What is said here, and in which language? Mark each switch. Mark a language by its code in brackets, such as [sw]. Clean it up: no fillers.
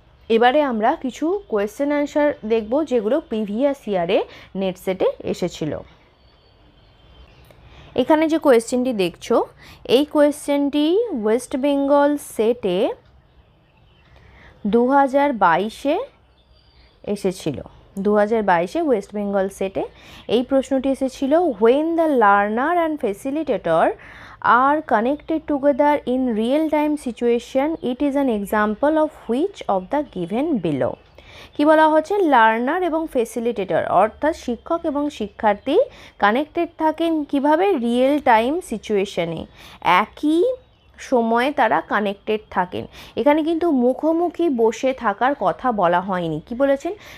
[bn] এবারে আমরা কিছু কোয়েশ্চেন অ্যান্সার দেখব যেগুলো প্রিভিয়াস ইয়ারে নেট সেটে এসেছিল। এখানে যে কোয়েশ্চেনটি দেখছো, এই কোয়েশ্চেনটি ওয়েস্ট বেঙ্গল সেটে 2022-এ এসেছিল। 2022-এ ওয়েস্ট বেঙ্গল সেটে এই প্রশ্নটি এসেছিল, [en] When the learner and facilitator are connected together in real time situation, it is an example of which of the given below. [bn] কি বলা হচ্ছে? লার্নার এবং ফেসিলিটেটর অর্থাৎ শিক্ষক এবং শিক্ষার্থী কানেক্টেড থাকেন কিভাবে? রিয়েল টাইম সিচুয়েশনে, একই সময়ে তারা কানেক্টেড থাকেন। এখানে কিন্তু মুখোমুখি বসে থাকার কথা বলা হয়নি, কি বলেছেন?